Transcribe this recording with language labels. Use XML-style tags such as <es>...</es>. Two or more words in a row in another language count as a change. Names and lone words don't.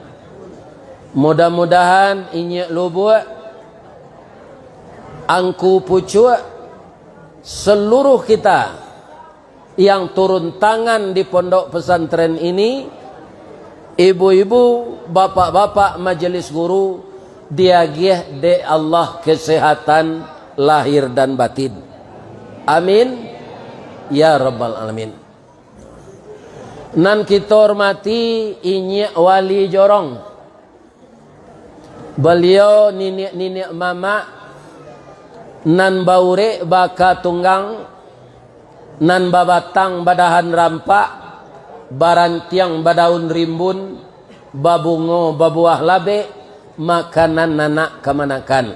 <id>Mudah-mudahan inyek lubuk angku pucuk seluruh kita yang turun tangan di pondok pesantren ini, ibu-ibu, bapak-bapak majelis guru,</id> <min>diagih de Allah</min> <id>kesehatan lahir dan batin.</id> <ar>آمين يا رب العالمين.</ar> <min>Nan kita hormati Inyek Wali Jorong. Beliau ninik mama nan baure baka tunggang, nan babatang badahan rampak, barantiang badaun rimbun, babungo babuah labe, makanan nanak kemanakan.</min>